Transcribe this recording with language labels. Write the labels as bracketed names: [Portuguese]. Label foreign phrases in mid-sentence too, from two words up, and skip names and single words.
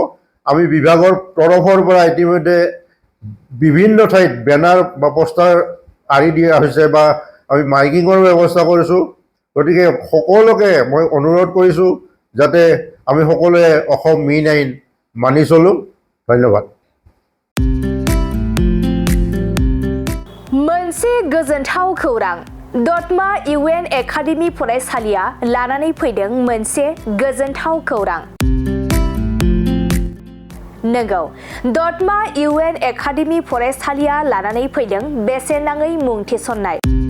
[Assamese] আমি বিভাগৰ তৰফৰ পৰা ইতিমধ্যে বিভিন্ন ঠাইত বেনাৰ বা পোষ্টাৰ আঁৰি দিয়া হৈছে বা আমি মাইকিঙৰ ব্যৱস্থা কৰিছোঁ। গতিকে সকলোকে মই অনুৰোধ কৰিছোঁ যাতে আমি সকলোৱে অসম মীন আইন মানি চলোঁ। ধন্যবাদ। [Bodo] मोनसे गोजोनथाव खौरां। दतमा UN एकाडेमि फरायसालिया लानानै फैदों मोनसे गोजोनथाव खौरां। नंगौ दतमा UN एकाडेमि फरायसालिया लानानै फैदों बेसेन नाङै मुं थिसननाय।